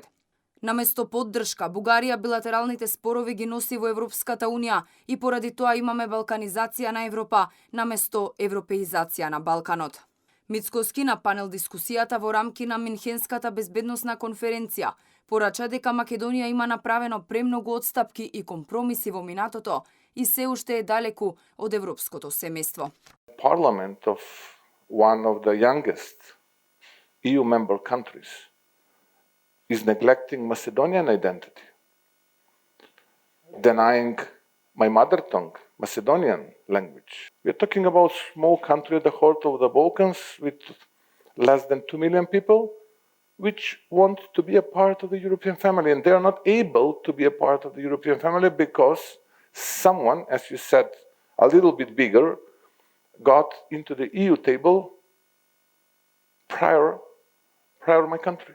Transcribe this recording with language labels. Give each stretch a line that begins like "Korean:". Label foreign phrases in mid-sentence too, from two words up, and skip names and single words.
Macedonian: Наместо поддршка, Бугарија билатералните спорови ги носи во Европската Унија и поради тоа имаме балканизација на Европа наместо европеизација на Балканот. Мицкоски на панел дискусијата во рамки на Минхенската безбедносна конференција порача дека Македонија има направено премногу отстапки и компромиси во минатото и се уште е далеку од европското семејство.
English: Parliament of one of the youngest EU member countries is neglecting Macedonian identity, denying my mother tongue, Macedonian language. We are talking about a small country at the heart of the Balkans with less than 2 million people, which want to be a part of the European family, and they are not able to be a part of the European family because someone, as you said, a little bit bigger, got into the EU table prior my country.